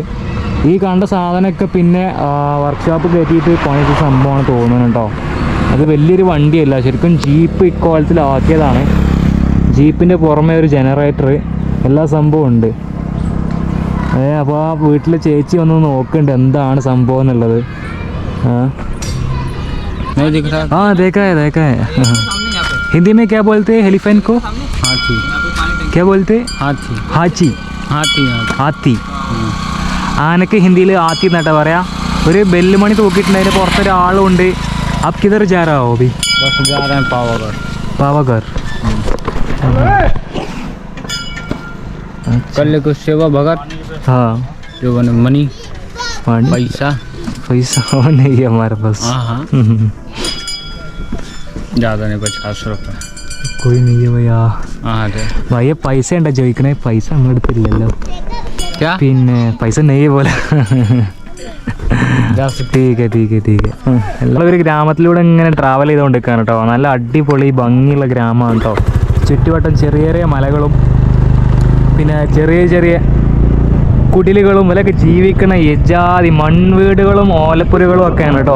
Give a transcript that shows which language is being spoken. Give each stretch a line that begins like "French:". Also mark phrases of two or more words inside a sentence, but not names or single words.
Malayalam: ഈ കണ്ട സാധനമൊക്കെ പിന്നെ വർക്ക്ഷോപ്പ് കയറ്റിയിട്ട് പണിച്ച സംഭവമാണ് തോന്നുന്നത് കേട്ടോ. അത് വലിയൊരു വണ്ടിയല്ല, ശരിക്കും ജീപ്പ് ഇക്കോലത്തിലാക്കിയതാണ്. ജീപ്പിൻ്റെ പുറമെ ഒരു ജനറേറ്റർ, എല്ലാ സംഭവം ഉണ്ട്. അപ്പോൾ ആ വീട്ടിലെ ചേച്ചി വന്ന് നോക്കുന്നുണ്ട് എന്താണ് സംഭവം എന്നുള്ളത്.
Hindi: हाँ देखा है. हिंदी में क्या बोलते हैं एलिफेंट को? हाथी. क्या बोलते? हाथी. हाथी.
Malayalam: ആനക്ക് ഹിന്ദിയിൽ ആത്തി എന്നാട്ടാ പറയാ. ഒരു ബെല്ലുമണി തൂക്കിയിട്ടുണ്ട്, അതിന് പുറത്തൊരാളുണ്ട്.
Hindi: आप किधर जा रहा हो अभी? बस जा रहे हैं पावागढ़. कल को सेवा भगत. हाँ जो बने मनी पैसा नहीं है हमारे पास. हाँ ज़्यादा नहीं, 50 रुपये. कोई नहीं है भैया. हाँ अरे भैया पैसे
Malayalam: ഉണ്ടാ ചോദിക്കണേ, പൈസ നമ്മുടെ അടുത്തില്ലല്ലോ.
Hindi: क्या?
Malayalam: പിന്നെ പൈസ നെയ്യ് പോലെ. ടീക്ക് എല്ലാവരും ഒരു ഗ്രാമത്തിലൂടെ ഇങ്ങനെ ട്രാവൽ ചെയ്തുകൊണ്ടിരിക്കുകയാണ് കേട്ടോ. നല്ല അടിപൊളി ഭംഗിയുള്ള ഗ്രാമമാണ് കേട്ടോ. ചുറ്റുവട്ടം ചെറിയ ചെറിയ മലകളും പിന്നെ ചെറിയ ചെറിയ കുടിലുകളും ഇതിലൊക്കെ ജീവിക്കുന്ന ഇജാതി മൺവീടുകളും ഓലപ്പുരകളും ഒക്കെയാണ് കേട്ടോ.